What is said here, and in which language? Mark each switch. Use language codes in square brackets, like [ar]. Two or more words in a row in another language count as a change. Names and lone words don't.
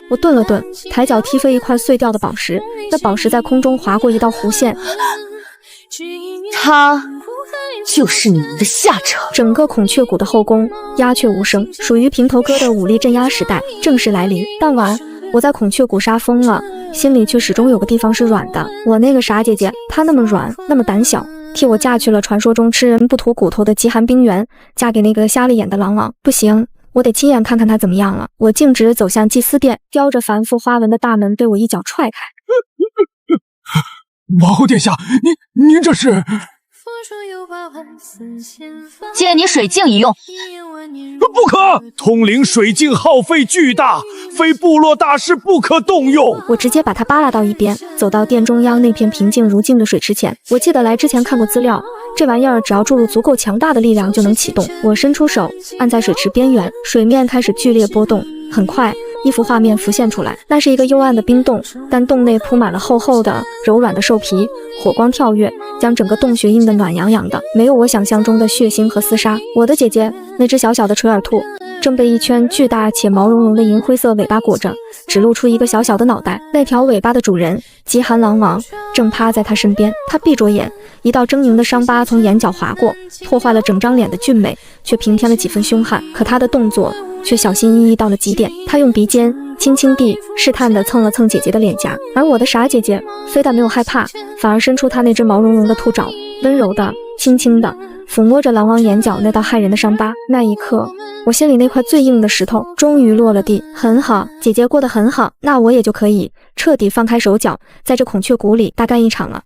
[zh] 我頓了頓，抬腳踢飛一塊碎掉的寶石，那寶石在空中劃過一道弧線。他就是你們的下場。整個孔雀谷的後宮鴉雀無聲，屬於平頭哥的武力鎮壓時代正式來臨。當晚我在孔雀谷殺瘋了，心裡卻始終有個地方是軟的。我那個傻姐姐，她那麼軟，那麼膽小，替我嫁去了傳說中吃人不吐骨頭的極寒冰原，嫁給那個瞎了眼的狼王。不行，我得親眼看看她怎麼樣了。我徑直走向祭司殿，雕着繁複花紋的大門被我一腳踹開。王后殿下，您這是？借你水鏡一用。不可！通靈水鏡耗費巨大，非部落大事不可動用。我直接把它扒拉到一邊，走到殿中央那片平靜如鏡的水池前。我記得來之前看過資料，這玩意兒只要注入足夠強大的力量就能啟動。我伸出手按在水池邊緣，水面開始劇烈波動。很快，一幅畫面浮現出來，那是一個幽暗的冰洞，但洞內鋪滿了厚厚的柔軟的獸皮，火光跳躍，將整個洞穴映得暖洋洋的，沒有我想象中的血腥和廝殺。我的姐姐，那隻小小的垂耳兔，正被一圈巨大且毛茸茸的銀灰色尾巴裹着，只露出一個小小的腦袋。那條尾巴的主人極寒狼王正趴在他身邊，他閉着眼，一道猙獰的傷疤從眼角劃過，破壞了整張臉的俊美，卻平添了幾分兇悍。可他的動作卻小心翼翼到了極點，他用鼻尖輕輕地試探地蹭了蹭姐姐的臉頰，而我的傻姐姐非但沒有害怕，反而伸出她那隻毛茸茸的兔爪，溫柔地、輕輕地撫摸着狼王眼角那道駭人的傷疤。那一刻，我心裡那塊最硬的石頭終於落了地。很好，姐姐過得很好，那我也就可以徹底放開手腳，在這孔雀谷裡大幹一場了。